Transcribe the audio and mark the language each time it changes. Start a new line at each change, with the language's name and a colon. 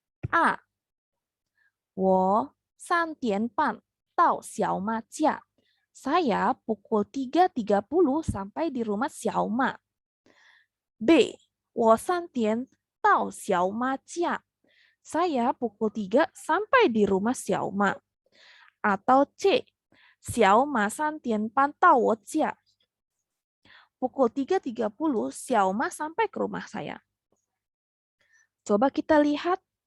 Chinese: A. 我3点半到小马家.
Indonesian: Saya pukul 3:30 sampai di rumah Xiaoma.
Chinese: B. 我3点到小马家.
Indonesian: Saya pukul 3 sampai di rumah Xiaoma. Atau C.
Chinese: Xiaoma 3点半到我家.
Indonesian: Pukul 3:30 Xiaoma sampai ke rumah saya. Coba kita lihat.